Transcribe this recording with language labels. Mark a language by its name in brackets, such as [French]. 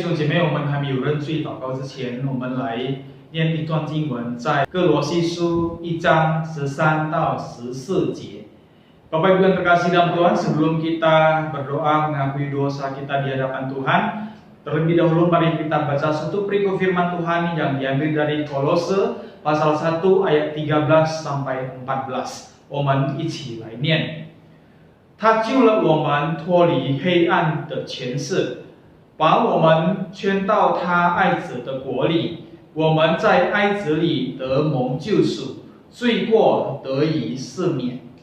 [Chinese] 妹，我们还没有认罪祷告之前，我们来念一段经文，在哥罗西书1章13到14节。 [Indonesian] Bapak Ibu yang terkasih dalam Tuhan, sebelum kita berdoa mengakui dosa kita di hadapan Tuhan, terlebih dahulu mari kita baca satu perikop firman Tuhan yang diambil dari Kolose pasal 1 ayat 13 sampai 14。 [Chinese] 我们一起来念。他救了我们脱离黑暗的权势，把我们圈到他爱子的国里。我们在爱子里得蒙救赎，罪过得以赦免。